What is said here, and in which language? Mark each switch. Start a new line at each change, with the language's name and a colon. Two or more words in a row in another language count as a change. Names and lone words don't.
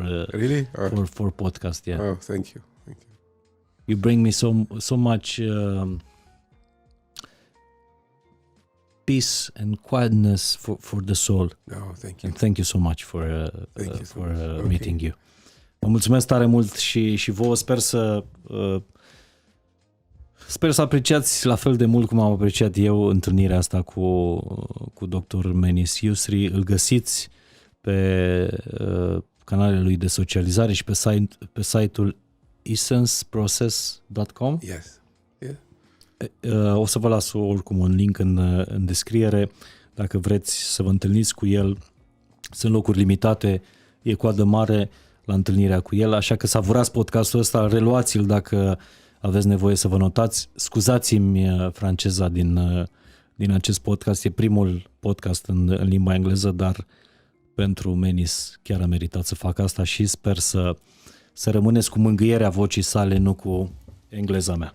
English: Really? for podcast, yeah. Oh, thank you. Thank you. You bring me so much peace and quietness for the soul. Oh, thank you. And thank you so much for Thank you so for much. Okay. meeting you.
Romanian: Vă mulțumesc tare mult și vouă, sper Sper să apreciați la fel de mult cum am apreciat eu întâlnirea asta cu dr. Menis Yousry. Îl găsiți pe canalele lui de socializare și pe site-ul essenceprocess.com.
English: Yes. Yeah.
Romanian: O să vă las oricum un link în descriere dacă vreți să vă întâlniți cu el. Sunt locuri limitate, e coadă mare la întâlnirea cu el, așa că savurați podcastul ăsta, reluați-l dacă aveți nevoie să vă notați. Scuzați-mi franceza din acest podcast, e primul podcast în limba engleză, dar pentru Menis chiar a meritat să fac asta și sper să rămâneți cu mângâierea vocii sale, nu cu engleza mea.